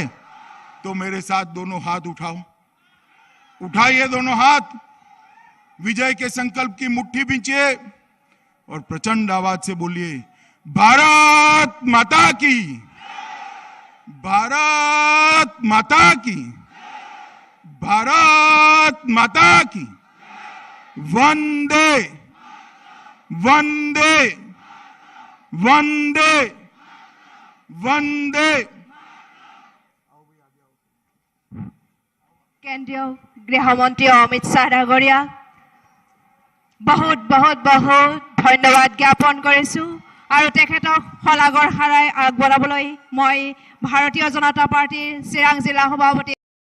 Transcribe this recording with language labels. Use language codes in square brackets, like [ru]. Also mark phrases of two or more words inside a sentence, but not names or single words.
[hi] तो मेरे साथ दोनों हाथ उठाओ, उठाइए दोनों हाथ, विजय के संकल्प की मुट्ठी बींचिए और प्रचंड आवाज से बोलिए, भारत माता की, भारत माता की, भारत माता की, वंदे वंदे वंदे वंदे। [as] কেন্দ্ৰীয় গৃহমন্ত্ৰী অমিত শ্বাহ ডাঙৰীয়া বহুত বহুত বহুত ধন্যবাদ জ্ঞাপন কৰিছোঁ আৰু তেখেতক শলাগৰ সাৰাই আগবঢ়াবলৈ মই ভাৰতীয় জনতা পাৰ্টিৰ চিৰাং জিলা সভাপতি